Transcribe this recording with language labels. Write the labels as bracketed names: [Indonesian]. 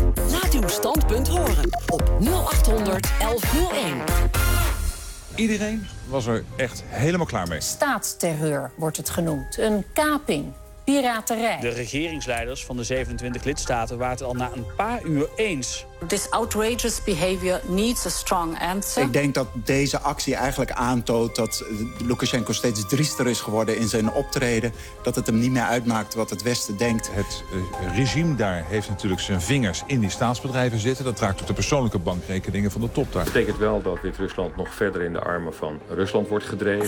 [Dutch] Laat uw standpunt horen op 0800-1101. Iedereen was er echt helemaal klaar mee. Staatsterreur wordt het genoemd. Een kaping. Piraterij. De regeringsleiders van de 27 lidstaten waren het al na een paar uur eens [English] This outrageous behavior needs a strong answer. [Dutch] Ik denk dat deze actie eigenlijk aantoont dat Lukashenko steeds driester is geworden in zijn optreden. Dat het hem niet meer uitmaakt wat het Westen denkt. Het regime daar heeft natuurlijk zijn vingers in die staatsbedrijven zitten. Dat raakt op de persoonlijke bankrekeningen van de top daar. Dat betekent wel dat Wit-Rusland nog verder in de armen van Rusland wordt gedreven.